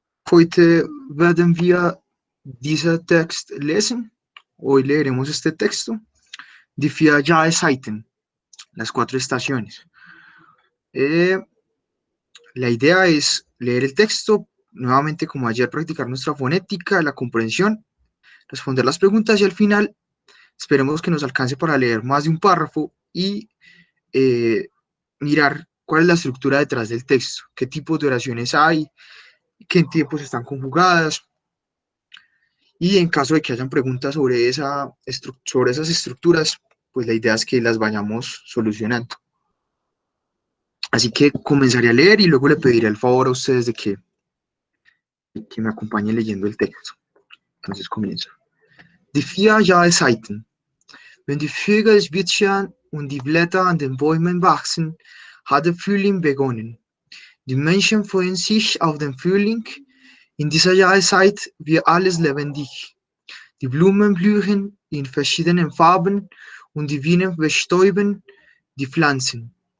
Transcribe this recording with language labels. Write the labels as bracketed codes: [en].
[de] Heute werden wir diesen Text lesen. [es] Hoy leeremos este texto. [de] Die vier Jahreszeiten, [es] las 4 estaciones. La idea es leer el texto, nuevamente como ayer, practicar nuestra fonética, la comprensión, responder las preguntas y al final esperemos que nos alcance para leer más de un párrafo y eh, mirar cuál es la estructura detrás del texto, qué tipos de oraciones hay, qué tiempos están conjugadas, y en caso de que hayan preguntas sobre esas estructuras, pues la idea es que las vayamos solucionando. Así que comenzaré a leer y luego le pediré el favor a ustedes de que me acompañen leyendo el texto. Entonces comienzo. [de] Die vier Jahreszeiten. Wenn die Vögel zwitschern und die Blätter an den Bäumen wachsen, hat der Frühling begonnen. Die Menschen freuen sich auf den Frühling. In dieser Jahreszeit wird alles lebendig. Die Blumen blühen in verschiedenen Farben und die Bienen bestäuben die Pflanzen.